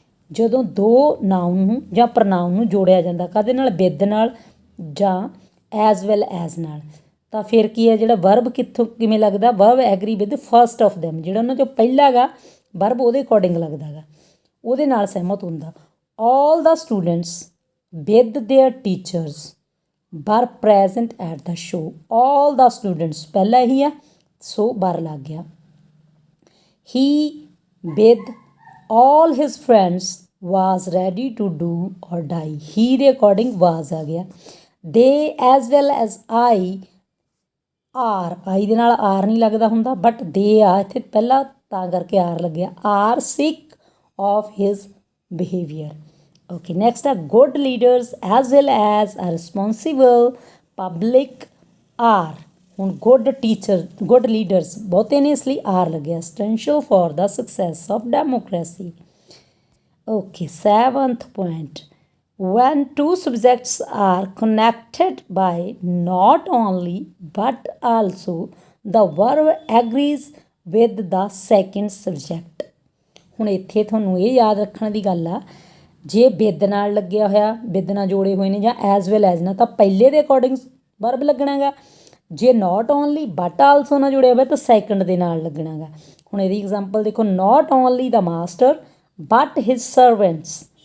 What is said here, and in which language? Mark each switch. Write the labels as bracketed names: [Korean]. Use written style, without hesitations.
[Punjabi] ਜਦੋਂ ਦੋ ਨਾउन ਨੂੰ ਜਾਂ ਪ੍ਰਨਾउन ਨੂੰ ਜੋੜਿਆ ਜਾਂਦਾ ਕਾਹਦੇ ਨਾਲ, ਵਿਦ ਨਾਲ ਜਾਂ ਐਜ਼ ਵੈਲ ਐਜ਼ ਨਾਲ, ਤਾਂ ਫਿਰ ਕੀ ਹੈ ਜਿਹੜਾ ਵਰਬ ਕਿਵੇਂ ਲੱਗਦਾ, [English] verb agree with first of them, [Punjabi] ਜਿਹੜਾ ਉਹਨਾਂ 'ਚੋਂ ਪਹਿਲਾ ਹੈਗਾ ਵਰਬ ਉਹਦੇ ਅਕੋਰਡਿੰਗ ਲੱਗਦਾ ਹੈਗਾ, ਉਹਦੇ ਨਾਲ ਸਹਿਮਤ ਹੁੰਦਾ। [English] all the students with their teachers were present at the show, all the students [Punjabi] ਪਹਿਲਾਂ ਹੀ ਆ, [English] so were [Punjabi] ਲੱਗ ਗਿਆ। [English] he with all his friends was ready to do or die, he ਦੇ according was [Punjabi] ਆ ਗਿਆ। [English] they as well as I [Punjabi] ਦੇ ਨਾਲ ਆਰ ਨਹੀਂ ਲੱਗਦਾ ਹੁੰਦਾ, ਬਟ ਦੇ ਆ ਇੱਥੇ ਪਹਿਲਾਂ ਤਾਂ ਕਰਕੇ ਆਰ ਲੱਗਿਆ, R [English] sick of his behavior। Okay next a good leaders as well as a responsible public are. [Punjabi] ਹੁਣ ਗੁੱਡ ਟੀਚਰ, ਗੁੱਡ ਲੀਡਰਸ ਬਹੁਤੇ ਨੇ, ਇਸ ਲਈ ਆਰ ਲੱਗਿਆ, [English] essential for the success of democracy। Okay 7th point, when two subjects are connected by not only but also the verb agrees with the second subject। [Punjabi] ਹੁਣ ਇੱਥੇ ਤੁਹਾਨੂੰ ਇਹ ਯਾਦ ਰੱਖਣ ਦੀ ਗੱਲ ਆ, ਜੇ ਵਿਦ ਨਾਲ ਲੱਗਿਆ ਹੋਇਆ, ਵਿਦ ਨਾਲ ਜੋੜੇ ਹੋਏ ਨੇ ਜਾਂ ਐਜ਼ ਵੈਲ ਐਜ਼ ਨਾਲ, ਤਾਂ ਪਹਿਲੇ ਦੇ ਅਕੋਰਡਿੰਗ ਵਰਬ ਲੱਗਣਾ ਗਾ। ਜੇ ਨਾਟ ਓਨਲੀ ਬਟ ਆਲਸੋ ਨਾਲ ਜੁੜਿਆ ਹੋਇਆ ਤਾਂ ਸੈਕਿੰਡ ਦੇ ਨਾਲ ਲੱਗਣਾ ਗਾ। ਹੁਣ ਇਹਦੀ ਐਗਜ਼ਾਮਪਲ ਦੇਖੋ, [English] Not only the master but his servants.